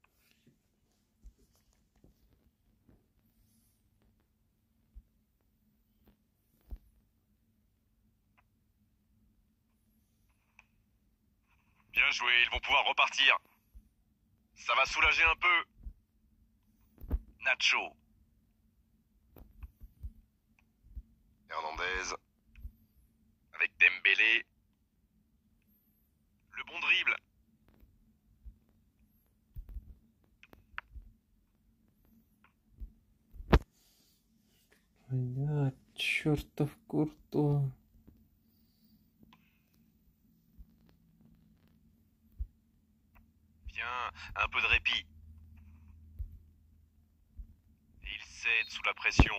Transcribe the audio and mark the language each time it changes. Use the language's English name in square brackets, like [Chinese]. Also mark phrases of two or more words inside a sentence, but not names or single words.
[French] Bien joué, ils vont pouvoir repartir. Ça va soulager un peu. Nacho. Hernandez. Avec Dembélé. Le bon dribble. [Russian] Бля, чертов Куртуа. [French] Bien, un peu de répit. Et il cède sous la pression.